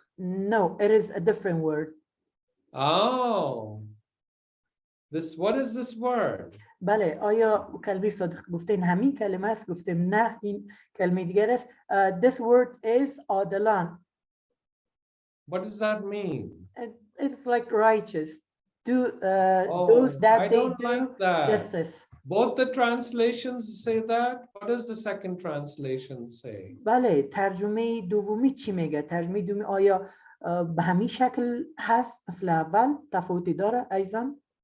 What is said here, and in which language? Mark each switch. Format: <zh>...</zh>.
<en>No, it is a different word. Oh, what is this word?</en> <fa>بله. آیا کلمه صادق گفتین همین کلمه است؟ گفتیم نه، این کلمه دیگر است.</fa> <en>This word is عادلان. What does that mean? It's like righteous. Those that they do like that. justice. Both the translations say that. What does the second translation say?</en> <fa>بله. ترجمه دومی چی میگه؟ ترجمه دومی آیا به همین شکل هست مثل اول؟ تفاوتی داره ایضا؟</fa>